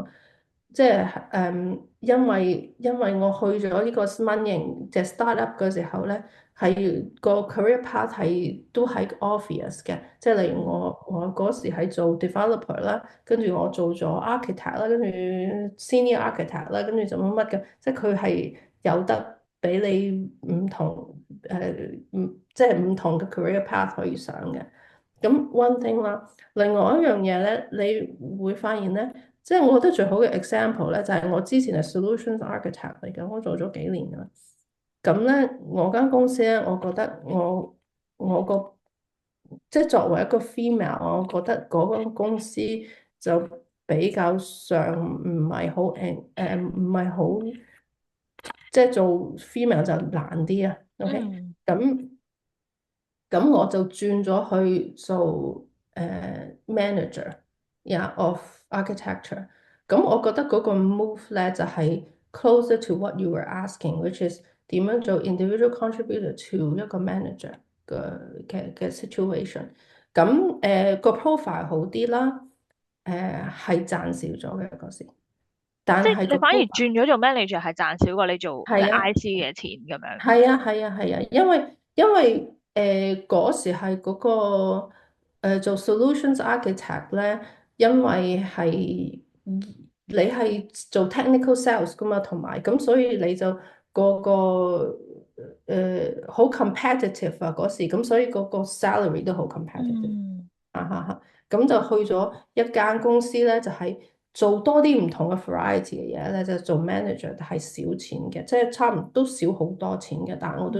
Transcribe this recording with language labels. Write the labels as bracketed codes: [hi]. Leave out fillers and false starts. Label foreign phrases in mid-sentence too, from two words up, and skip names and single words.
[yue] 即係因為我去咗呢個蚊型即係 startup 嘅時候咧，係個 [en] career path [yue] 係都係 obvious 嘅。即係例如我嗰時係做 developer 啦，跟住我做咗 architect 啦，跟住 [en] senior architect [yue] 啦，跟住就乜乜嘅，即係佢係有得俾你唔同即係唔同嘅 [en] career path [yue] 可以上嘅。咁 [en] one thing [yue] 啦，另外一樣嘢咧，你會發現咧。即係我覺得最好嘅 example 咧，就係我之前係 [en] solutions architect [yue] 嚟嘅，我做咗幾年㗎啦。咁咧，我間公司咧，我覺得我個即係作為一個 female，我覺得嗰間公司就比較上唔係好唔係好，即係做 female 就難啲啊。OK，嗯咁。咁我就轉咗去做 [en] manager of architecture。 [yue] 咁我覺得嗰個 move 咧就係 [en] closer to what you were asking，which is [yue] 點樣做 [en] individual contributor to [yue] 一個 manager 嘅 situation。咁個 profile 好啲啦，係賺少咗嘅嗰時，即但係個係你反而 profile 轉咗做 manager 係賺少過你做即係係啊。 IC 嘅錢咁樣。係啊，係啊，係啊，因為嗰時係嗰個做 [en] solutions architect [yue] 咧，因為係你係做 [en] technical sales [yue] 噶嘛，同埋咁所以你就個好 competitive 啊嗰時，咁所以嗰個 salary 都好 competitive。嗯啊哈哈，咁就去咗一間公司咧，就係做多啲唔同嘅 variety 嘅嘢咧，就做 manager 係少錢嘅，即係差唔多都少好多錢嘅，但係我都照